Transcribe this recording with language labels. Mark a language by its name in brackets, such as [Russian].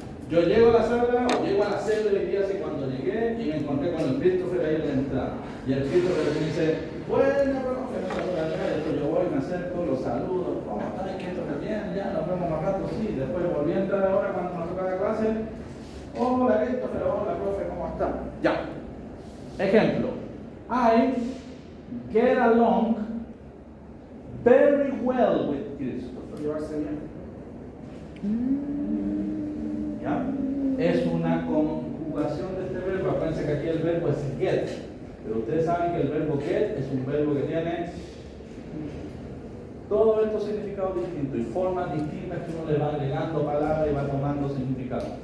[Spanish] Yo llego a la sala o llego a la sede de iglesia cuando llegué y me encontré con el Christopher ahí en la entrada. Y el Christopher me dice: bueno, profe, yo voy, me acerco, los saludo. ¿Cómo estás, Christopher? Bien, ya, nos vemos más rato, sí. Después volví a entrar ahora cuando nos toca la clase. Hola, Christopher, hola, profe, ¿cómo está? Ya. Ejemplo. [English] I get along very well with Christopher. [Spanish] Llevarse bien. ¿Ya? Es una conjugación de este verbo. Acuérdense que aquí el verbo es get, pero ustedes saben que el verbo get es un verbo que tiene todos estos significados distintos y formas distintas que uno le va agregando palabras y va tomando significado.